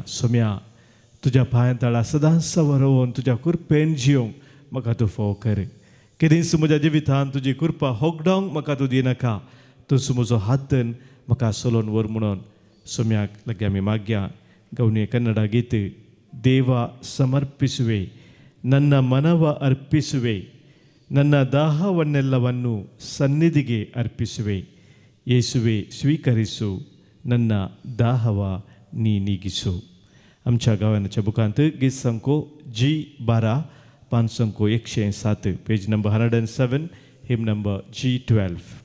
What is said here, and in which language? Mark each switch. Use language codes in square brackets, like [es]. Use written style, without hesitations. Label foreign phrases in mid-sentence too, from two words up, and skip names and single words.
[kok] सोम्या तुज्या पांया तळा सदांच वरोवन तुज्या कृपेन जियोंक म्हाका तूं फोव कर. केदींच म्हज्या जिवितांत तुजी कृपा होगडावंक म्हाका तूं दिनाका. तूं म्हजो हातन म्हाका सोलोन व्हर म्हणून सोम्याक लागी आमी मागया. गवणी कन्नಡ गीत [kn] ದೇವ ಸಮರ್ಪಿಸುವೆ ನನ್ನ ಮನವ ಅರ್ಪಿಸುವೆ ನನ್ನ ದಾಹವನ್ನೆಲ್ಲವನ್ನು ಸನ್ನಿಧಿಗೆ ಅರ್ಪಿಸುವೆ ಯೇಸುವೆ ಸ್ವೀಕರಿಸು ನನ್ನ ದಾಹವ ನೀ ನೀಗಿಸು. [kok] आमच्या गावाच्या बुकांत गीत संको G12 पान संको 107 [en] page number [kok] 107 [en] hymn number [kok] G12.